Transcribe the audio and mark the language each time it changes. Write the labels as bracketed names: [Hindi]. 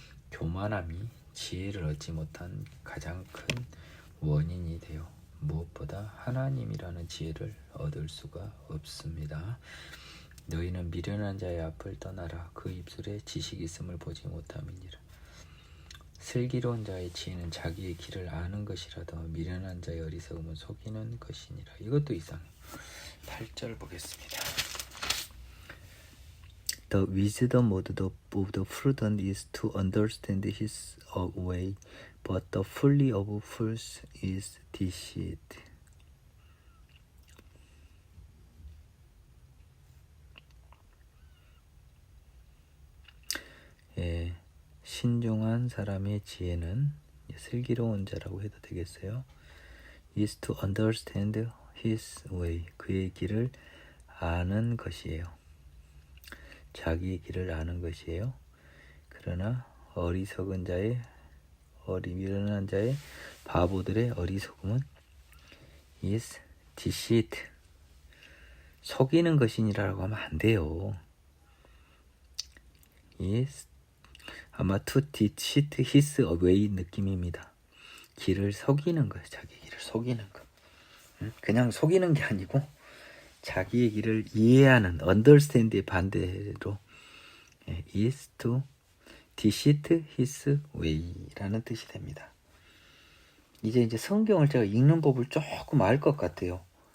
[Korean] 교만함이 지혜를 얻지 못한 가장 큰 원인이 되어 무엇보다 하나님이라는 지혜를 얻을 수가 없습니다. 너희는 미련한 자의 앞을 떠나라. 그 입술에 지식이 있음을 보지 못함이니라. 슬기로운 자의 지혜는 자기의 길을 아는 것이라도 미련한 자의 어리석음은 속이는 것이니라. 이것도 이상해요. 8절 보겠습니다. [English] The wisdom of the prudent is to understand his way, but the folly of fools is deceit. [Korean] 신중한 사람의 지혜는 슬기로운 자라고 해도 되겠어요. [English] is to understand his way. [Korean] 그의 길을 아는 것이에요. 자기의 길을 아는 것이에요. 그러나 어리석은 자의 미련한 자의 바보들의 어리석음은 [English] is deceit. [Korean] 속이는 것이니라고 하면 안 돼요. [English] is [Korean] 아마 [English] to deceit his way [Korean] 느낌입니다. 길을 속이는 거예요. 자기 길을 속이는 거. 그냥 속이는 게 아니고 자기의 길을 이해하는 understand의 반대로 [English] is to deceit his way [Korean] 라는 뜻이 됩니다. 이제 성경을 제가 읽는 법을 조금 알 것 같아요.